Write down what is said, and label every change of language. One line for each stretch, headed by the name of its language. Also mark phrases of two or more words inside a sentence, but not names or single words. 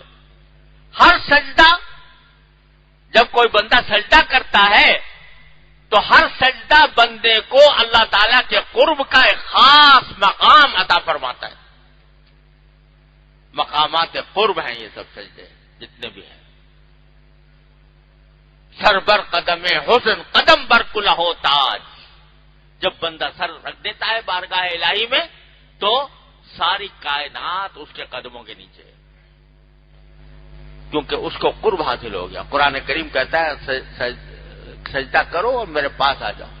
Urdu: ہر سجدہ، جب کوئی بندہ سجدہ کرتا ہے تو ہر سجدہ بندے کو اللہ تعالیٰ کے قرب کا ایک خاص مقام عطا فرماتا ہے. مقامات قرب ہیں یہ سب سجدے جتنے بھی ہیں.
Persian: سر بر قدم حسن قدم بر کلہ تاج.
Urdu: جب بندہ سر رکھ دیتا ہے بارگاہ الہی میں تو ساری کائنات اس کے قدموں کے نیچے ہے، کیونکہ اس کو قرب حاصل ہو گیا. قرآن کریم کہتا ہے سجدہ کرو اور میرے پاس آ جاؤ.